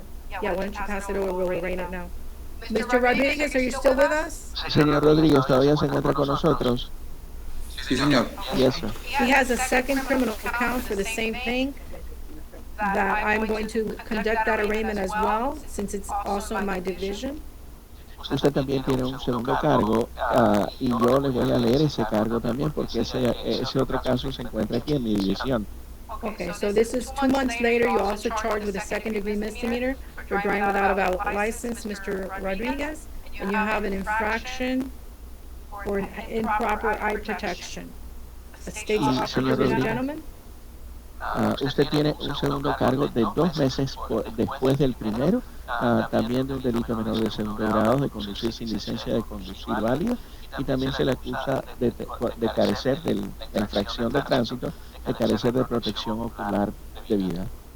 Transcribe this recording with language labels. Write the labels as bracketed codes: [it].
[en] Yeah, why don't you pass it over? We'll arraign it now. Mr. Rodriguez, are you still with us? [es] Señor Rodríguez, ¿todavía se encuentra con nosotros? Sí, señor. [en] Yes, sir. He has a second criminal count for the same thing that I'm going to conduct that arraignment as well, since it's also in my division. [es] Usted también tiene un segundo cargo y yo le voy a leer ese cargo también porque ese otro caso se encuentra aquí en mi división. [en] Okay, so this is 2 months later. You're also charged with a second-degree misdemeanor for driving without a valid license, Mr. Rodriguez, and you have an infraction for an improper eye protection. A state's offer, ladies and gentlemen. [es] Usted tiene un segundo cargo de 2 meses después del primero, también de un delito menor de segundo grado, de conducir sin licencia de conducir válida, y también se le acusa de carecer de la infracción de tránsito, de carecer de protección ocular debida.